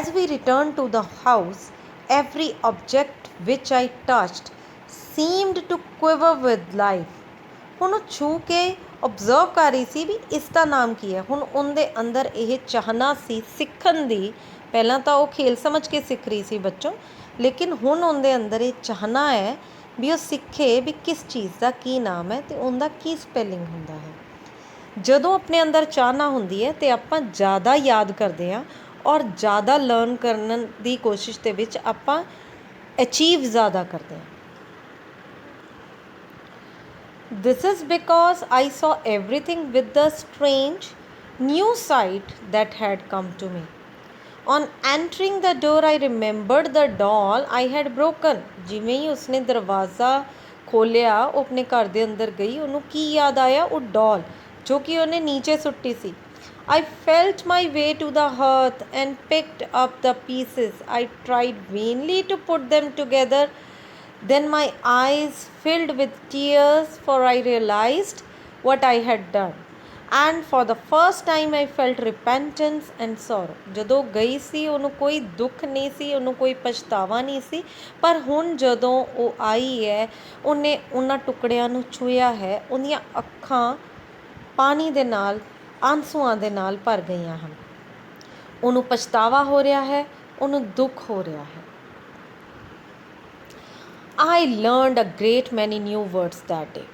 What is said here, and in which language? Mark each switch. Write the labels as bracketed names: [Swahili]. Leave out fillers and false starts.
[English] As we returned to the house, every object which I touched seemed to quiver with life. [Punjabi] ਹੁਣ ਉਹ ਛੂ ਕੇ observe ਕਰ ਰਹੀ ਸੀ ਵੀ ਇਸ ਦਾ ਨਾਮ ਕੀ ਹੈ। ਹੁਣ ਉਹਦੇ ਅੰਦਰ ਇਹ ਚਾਹਨਾ ਸੀ ਸਿੱਖਣ ਦੀ। ਪਹਿਲਾਂ ਤਾਂ ਉਹ ਖੇਲ ਸਮਝ ਕੇ ਸਿੱਖ ਰਹੀ ਸੀ ਬੱਚੋਂ, ਲੇਕਿਨ ਹੁਣ ਉਹਦੇ ਅੰਦਰ ਇਹ ਚਾਹਨਾ ਹੈ ਵੀ ਉਹ ਸਿੱਖੇ ਵੀ ਕਿਸ ਚੀਜ਼ ਦਾ ਕੀ ਨਾਮ ਹੈ ਅਤੇ ਉਹਦਾ ਕੀ ਸਪੈਲਿੰਗ ਹੁੰਦਾ ਹੈ। ਜਦੋਂ ਆਪਣੇ ਅੰਦਰ ਚਾਹਨਾ ਹੁੰਦੀ ਹੈ ਅਤੇ ਆਪਾਂ ਜ਼ਿਆਦਾ ਯਾਦ ਕਰਦੇ ਹਾਂ ਔਰ ਜ਼ਿਆਦਾ ਲਰਨ ਕਰਨ ਦੀ ਕੋਸ਼ਿਸ਼ ਦੇ ਵਿੱਚ ਆਪਾਂ ਅਚੀਵ ਜ਼ਿਆਦਾ ਕਰਦੇ ਹਾਂ। [English] This is because I saw everything with the strange new sight that had come to me. On entering the door, I remembered the doll I had broken. [Punjabi] ਜਿਵੇਂ ਹੀ ਉਸਨੇ ਦਰਵਾਜ਼ਾ ਖੋਲ੍ਹਿਆ, ਉਹ ਆਪਣੇ ਘਰ ਦੇ ਅੰਦਰ ਗਈ, ਉਹਨੂੰ ਕੀ ਯਾਦ ਆਇਆ? ਉਹ ਡੋਲ ਜੋ ਕਿ ਉਹਨੇ ਨੀਚੇ ਸੁੱਟੀ ਸੀ। [English] I felt my way to the hearth and picked up the pieces. I tried vainly to put them together. Then my eyes filled with tears, for I realized what I had done. And for the first time I felt repentance and sorrow. [Punjabi] ਜਦੋਂ ਗਈ ਸੀ ਉਹਨੂੰ ਕੋਈ ਦੁੱਖ ਨਹੀਂ ਸੀ, ਉਹਨੂੰ ਕੋਈ ਪਛਤਾਵਾ ਨਹੀਂ ਸੀ, ਪਰ ਹੁਣ ਜਦੋਂ ਉਹ ਆਈ ਹੈ ਉਹਨੇ ਉਹਨਾਂ ਟੁਕੜਿਆਂ ਨੂੰ ਛੂਹਿਆ ਹੈ, ਉਹਦੀਆਂ ਅੱਖਾਂ ਪਾਣੀ ਦੇ ਨਾਲ, ਆਂਸੂਆਂ ਦੇ ਨਾਲ ਭਰ ਗਈਆਂ ਹਨ। ਉਹਨੂੰ ਪਛਤਾਵਾ ਹੋ ਰਿਹਾ ਹੈ, ਉਹਨੂੰ ਦੁੱਖ ਹੋ ਰਿਹਾ ਹੈ। [English] I learned a great many new words that day.